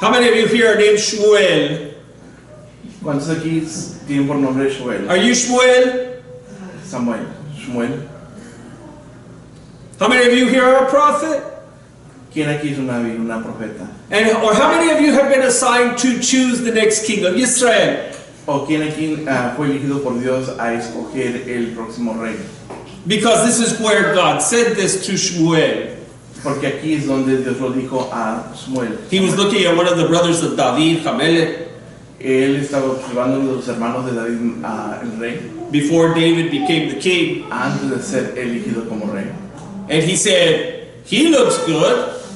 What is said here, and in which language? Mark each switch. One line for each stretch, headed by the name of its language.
English: How many of you here are named Shmuel?
Spanish: ¿Cuántos aquí tienen por nombre Shmuel?
English: Are you Shmuel? Samuel. Shmuel. How many of you here are a prophet?
Spanish: ¿Quién aquí es una profeta?
English: Or how many of you have been assigned to choose the next king of Israel?
Spanish: ¿O quién aquí fue elegido por Dios a escoger el próximo rey?
English: Because this is where God said this to Shmuel.
Spanish: Porque aquí es donde Dios lo dijo a Shmuel.
English: He was looking at one of the brothers of David, Hamelech,
Spanish: Él estaba observando a los hermanos de David, el rey,
English: before David became the king.
Spanish: antes de ser elegido como rey.
English: And he said, he looks good.